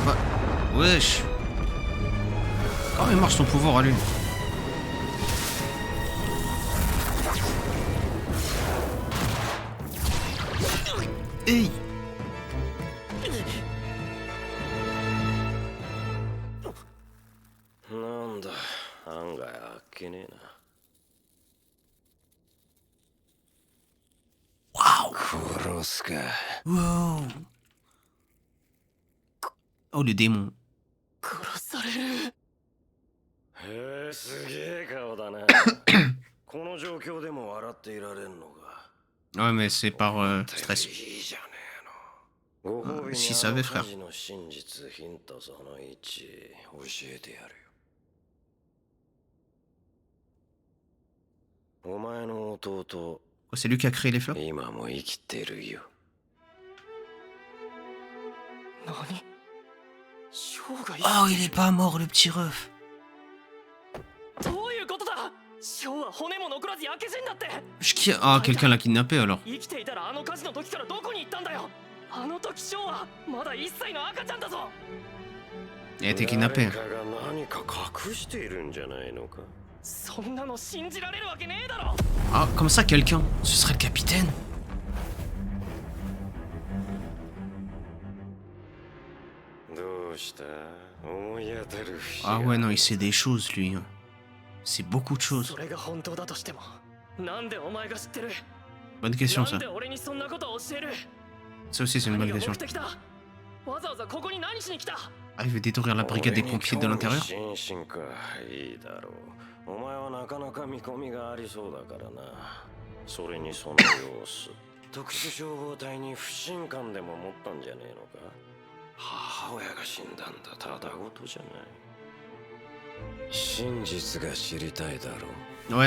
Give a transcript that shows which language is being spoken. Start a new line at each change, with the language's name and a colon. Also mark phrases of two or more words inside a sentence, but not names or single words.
French: Wesh. Comment il marche son pouvoir à lui? Hey.
Japanese: Nanda, 案外あっけねえな。
French: Waouh.
Japanese: 殺すか。
French: Wow. Oh, le démon.
Japanese: 殺される。へえ、すげえ顔だな。この状況でも笑っていられんのか。
French: Ouais, mais c'est par stress.
Japanese: いいじゃねえの。ご褒美に
French: Si savait,
Japanese: あ
French: frère.
Japanese: の火事の真実ヒントその1教えてやるよ。お前の弟。
French: C'est lui qui a créé les fleurs?
Japanese: 今も生きてるよ。何？生涯。
French: Oh, il est pas mort, le petit ref.
Japanese: どういうことだ？ショーは骨も残らず焼け死んだって。
French: Ah, quelqu'un l'a kidnappé alors.
Japanese: 生きていたらあの火事の時からどこに行ったんだよ。あの時ショーはまだ1歳の赤ちゃんだぞ。
French: Il a été kidnappé.
Japanese: 誰かが何か隠しているんじゃないのか。そんなの信じられるわけねえだろ。
French: Ah, comme ça, quelqu'un. Ce serait le capitaine.
Japanese: どうした？思い当たる節
French: Ah ouais, non, il sait des choses, lui. C'est beaucoup de choses.
Japanese: それが本当だとしても、なんでお前が知ってる？
French: Bonne question,
Japanese: な
French: ça.
Japanese: んで俺にそんなことを教える？
French: Ça aussi, c'est une bonne
Japanese: 何が
French: question.
Japanese: 目的だ？わざわざここに何しに来た？
French: Ah, il veut détruire la brigade des pompiers de l'intérieur?
Japanese: 心身か、いいだろう。お前はなかなか見込みがありそうだからな。それにその様子。特殊消防隊に不信感でも持ったんじゃねえのか。母親が死んだんだ、ただごとじゃない。真実が知りたいだろう。